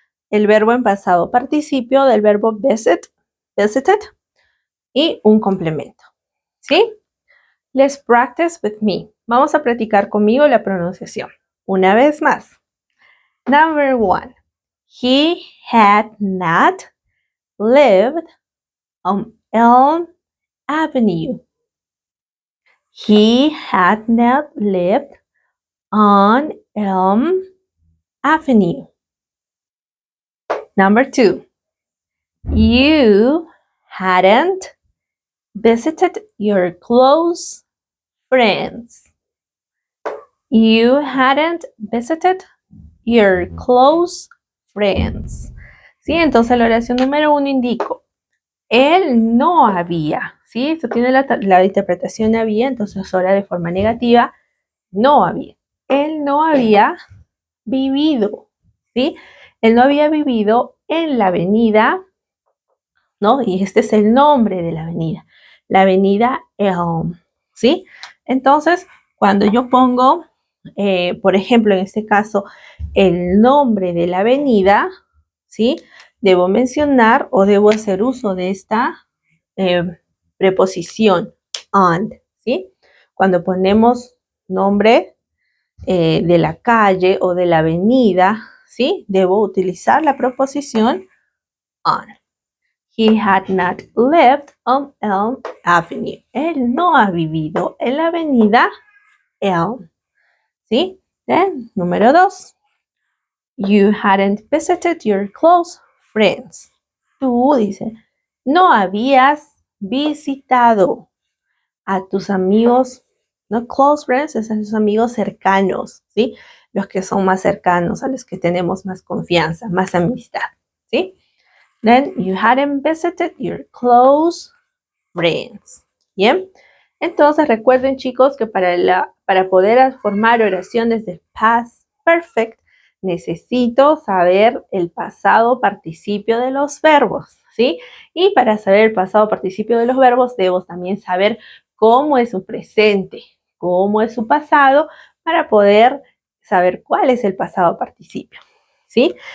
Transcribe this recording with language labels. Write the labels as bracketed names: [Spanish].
[Spanish] El verbo en pasado participio del verbo visited. y un complemento. ¿Sí? [English] Let's practice with me. [Spanish] Vamos a practicar conmigo la pronunciación. Una vez más. [English] Number 1. He had not lived on Elm Avenue. He had not lived on Elm Avenue. Number 2. You hadn't visited your close friends. You hadn't visited your close friends. [Spanish] ¿Sí? Entonces la oración número 1 indico, él no había, ¿sí? Esto tiene la interpretación había, entonces ahora de forma negativa, no había. Él no había vivido, ¿sí? Él no había vivido en la avenida, ¿no? Y este es el nombre de la avenida Elm, ¿sí? Entonces, cuando yo pongo, por ejemplo, en este caso, el nombre de la avenida, ¿sí? Debo mencionar o debo hacer uso de esta preposición on, ¿sí? Cuando ponemos nombre de la calle o de la avenida, ¿sí? Debo utilizar la preposición on. [English] He had not lived on Elm Avenue. [Spanish] Él no ha vivido en la avenida Elm. ¿Sí? Número 2. [English] You hadn't visited your close friends. [Spanish] Tú, dice, no habías visitado a tus amigos, no close friends, es a tus amigos cercanos, ¿sí? Los que son más cercanos, a los que tenemos más confianza, más amistad, ¿sí? [English] Then you hadn't visited your close friends. [Spanish] Bien. Entonces recuerden, chicos, que para poder formar oraciones de past perfect necesito saber el pasado participio de los verbos, ¿sí? Y para saber el pasado participio de los verbos debo también saber cómo es su presente, cómo es su pasado, para poder saber cuál es el pasado participio. ¿Sí?